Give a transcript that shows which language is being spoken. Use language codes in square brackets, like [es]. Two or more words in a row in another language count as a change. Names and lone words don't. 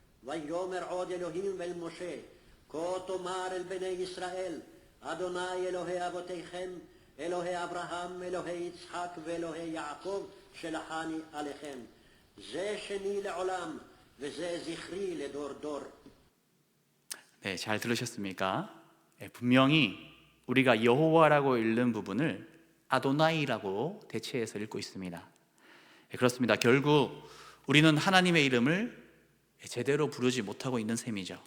[he] ויאמר עוד אלוהים אל משה, כה תאמר אל בני ישראל, אדוני אלוהי אבותיכם, אלוהי אברהם, אלוהי יצחק ואלוהי יעקב, שלחני עליכם. זה שני לעולם, וזה זכרי לדור דור. [ko] 네, 잘 들으셨습니까? 분명히 우리가 여호와라고 읽는 부분을 아도나이라고 대체해서 읽고 있습니다. 그렇습니다. 결국 우리는 하나님의 이름을 제대로 부르지 못하고 있는 셈이죠.